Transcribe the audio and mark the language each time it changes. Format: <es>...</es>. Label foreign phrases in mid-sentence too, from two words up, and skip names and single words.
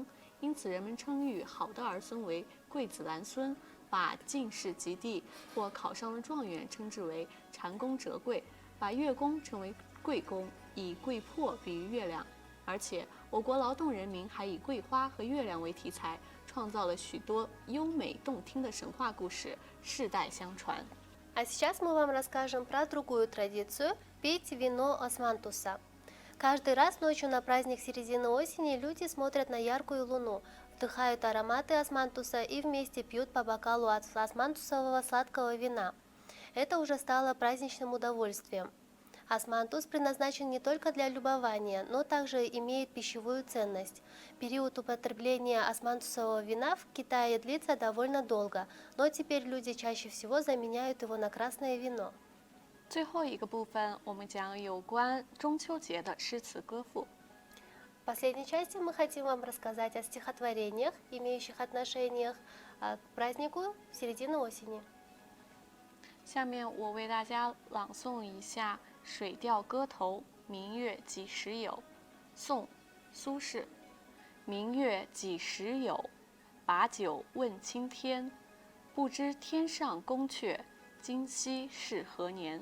<zh>因此，人们称誉好的儿孙为桂子兰孙，把进士及第或考上了状元称之为蟾宫折桂，把月宫称为桂宫，以桂魄比喻月亮。而且，我国劳动人民还以桂花和月亮为题材，创造了许多优美动听的神话故事，世代相传。</zh> <ru>А сейчас мы вам расскажем про другую традицию – пить вино османтуса. Каждый раз ночью на праздник середины осени люди смотрят на яркую луну, вдыхают ароматы османтуса и вместе пьют по бокалу от османтусового сладкого вина. Это уже стало праздничным удовольствием. Османтус предназначен не только для любования, но также имеет пищевую ценность. Период употребления османтусового вина в Китае длится довольно долго, но теперь люди чаще всего заменяют его на красное вино.</ru> <zh>最后一个部分，我们讲有关中秋节的诗词歌赋。</zh> <ru>В последней части мы хотим вам рассказать о стихотворениях, имеющих отношение к празднику середины осени.</ru> <zh>下面我为大家朗诵一下《水调歌头·明月几时有》，宋·苏轼。明月几时有？把酒问青天。不知天上宫阙，今夕是何年？</zh>